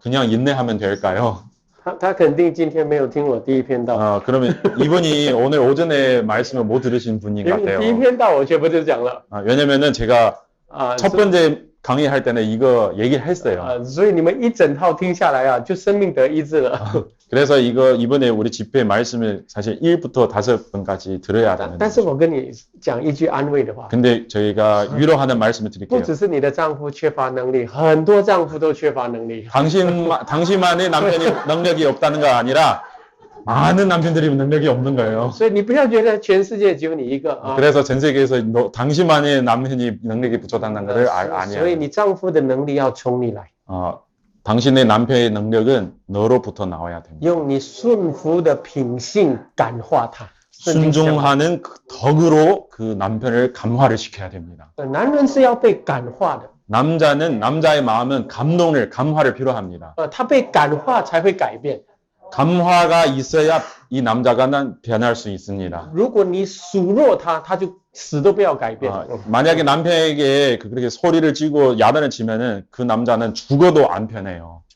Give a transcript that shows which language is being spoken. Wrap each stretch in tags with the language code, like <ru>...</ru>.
<ko>그냥 인내하면 될까요?</ko> <zh>他肯定今天没有听我第一篇道。</zh> <ko>그러면 이분이 오늘 오전에 말씀을 못 들으신 분인 것 같아요.</ko> <zh>第一篇道我全部就讲了。</zh> <ko>왜냐면은 제가 첫 번째 강의할 때는 이거 얘기를 했어요.</ko> <zh>所以你们一整套听下来就生命得医治了。</zh> <ko>그래서 이번에 우리 집회 말씀을 사실 1부터 5번까지 들어야 되는.</ko> <zh>但是我跟你讲一句安慰的话。</zh> <ko>근데 저희가 위로하는 말씀을 드릴게요.</ko> <zh>不只是你的丈夫缺乏能力，很多丈夫都缺乏能力。</zh> <ko>당신만의 남편이 능력이 없다는 거 아니라 많은 남편들이 능력이 없는 거예요.</ko> <zh>所以你不要觉得全世界只有你一个</zh> <ko>그래서 전 세계에서 당신만의 남편이 능력이 부족하다는 것을 아니에요.</ko> <zh>所以你丈夫的能力要从你来。</zh> <ko>당신의 남편의 능력은 너로부터 나와야 됩니다.</ko> <zh>用你顺服的品性感化他。</zh> <ko>순종하는 그 덕으로 그 남편을 감화를 시켜야 됩니다.</ko> <zh>男人是要被感化的。</zh> <ko>남자의 마음은 감화를 필요합니다.</ko> <zh>他被感化才会改变。</zh> <ko>감화가 있어야 이 남자가 변할 수 있습니다.</ko> <zh>如果你数落他，他就死都不要改变。</zh> <ko>만약에 남편에게 그렇게 소리를 지고 야단을 치면은 그 남자는 죽어도 안 편해요.</ko>